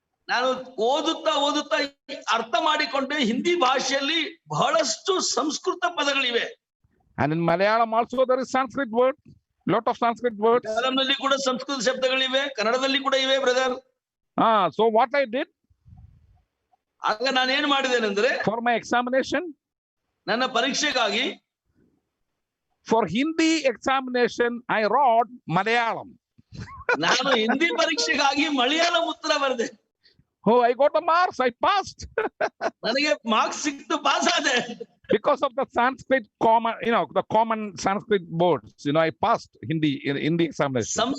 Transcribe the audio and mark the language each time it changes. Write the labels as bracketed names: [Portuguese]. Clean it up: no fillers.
[Kannada] ನಾನು ಓದುತ್ತಾ ಅರ್ಥ ಮಾಡಿಕೊಂಡೆ, ಹಿಂದಿ ಭಾಷೆಯಲ್ಲಿ ಬಹಳಷ್ಟು ಸಂಸ್ಕೃತ ಪದಗಳಿವೆ. [English] And in Malayalam also there is Sanskrit word, lot of Sanskrit words. [Kannada] ಮಲಯಾಳಂನಲ್ಲಿ ಕೂಡ ಸಂಸ್ಕೃತ ಶಬ್ದಗಳಿವೆ, ಕನ್ನಡದಲ್ಲಿ ಕೂಡ ಇವೆ brother. [English] So what I did [Kannada] ಆಗ ನಾನು ಏನ್ ಮಾಡಿದ್ದೇನೆಂದ್ರೆ, [English] for my examination, [Kannada] ನನ್ನ ಪರೀಕ್ಷೆಗಾಗಿ [English] for Hindi examination I wrote Malayalam. [Kannada] ನಾನು ಹಿಂದಿ ಪರೀಕ್ಷೆಗಾಗಿ ಮಲಯಾಳಂ ಉತ್ತರ ಬರೆದೆ. [English] Oh, I got the marks, I passed. [Kannada] ನನಗೆ ಮಾರ್ಕ್ಸ್ ಸಿಕ್ತು, ಪಾಸ್ ಆದೆ. [English] Because of the Sanskrit common, you know, the common Sanskrit words, you know, I passed Hindi in the examination.